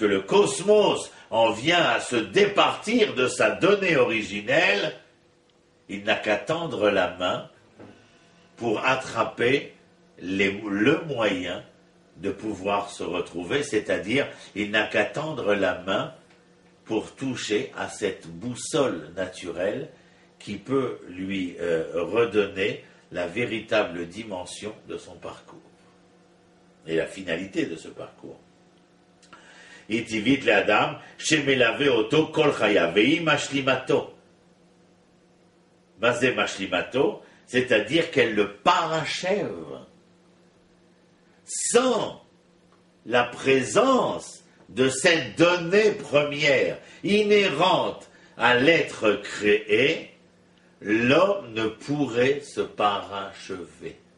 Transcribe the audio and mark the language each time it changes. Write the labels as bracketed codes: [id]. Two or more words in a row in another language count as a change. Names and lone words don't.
[fr] le cosmos en vient à se départir de sa donnée originelle, il n'a qu'à tendre la main pour attraper le moyen de pouvoir se retrouver, c'est-à-dire il n'a qu'à tendre la main pour toucher à cette boussole naturelle qui peut lui redonner la véritable dimension de son parcours et la finalité de ce parcours. [he] טבעית לאדם שמלווה אותו כל חייו משלימתו. מה זה משלימתו, [fr] c'est-à-dire qu'elle le parachève. Sans la présence de cette donnée première, inhérente à l'être créé, l'homme ne pourrait se parachever.